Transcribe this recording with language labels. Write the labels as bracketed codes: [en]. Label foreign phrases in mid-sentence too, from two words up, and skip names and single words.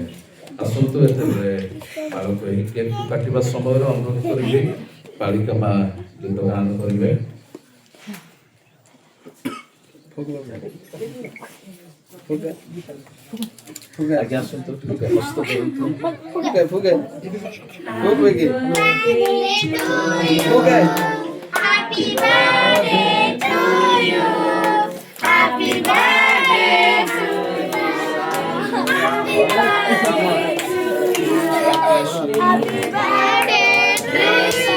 [or] ଆସନ୍ତୁ ଏତେବେଳେ ବାଳକ ଏହି କେକ୍କୁ କାଟିବା ସମୟରେ ଅନୁରୋଧ କରିବେ ବାଳିକା ମା ଗୀତ ଗାନ କରିବେ। ଆଜ୍ଞା ଆସନ୍ତୁ ଟିକେ ହସ୍ତ କରନ୍ତୁ। फुगे फुगे फुगे फुगे [en] Happy birthday to you. Happy birthday to you. Happy birthday to you. Happy birthday to you.